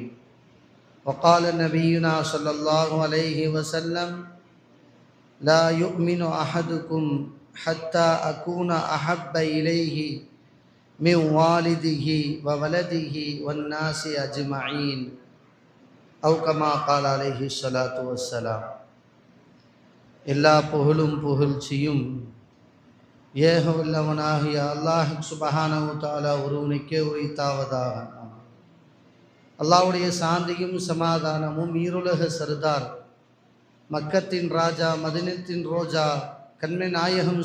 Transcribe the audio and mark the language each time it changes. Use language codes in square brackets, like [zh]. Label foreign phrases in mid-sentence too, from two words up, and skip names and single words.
[ar] وقال نبينا صلى الله عليه وسلم: لا يؤمن أحدكم حتى أكون أحب إليه من والده وولده والناس أجمعين. أو كما قال عليه الصلاة والسلام. [ta] எல்லா புகழும் புகழ்ச்சியும் ஏக வல்லவனாகிய அல்லாஹ் [ar] سبحانه وتعالى [ta] ஒருவனுக்கே உரித்தாவதாக. அல்லாஹ்வுடைய சாந்தியும் சமாதானமும் ஈருலக சர்தார் மக்கத்தின் ராஜா மதீனத்தின் ரோஜா கண்மை நாயகம்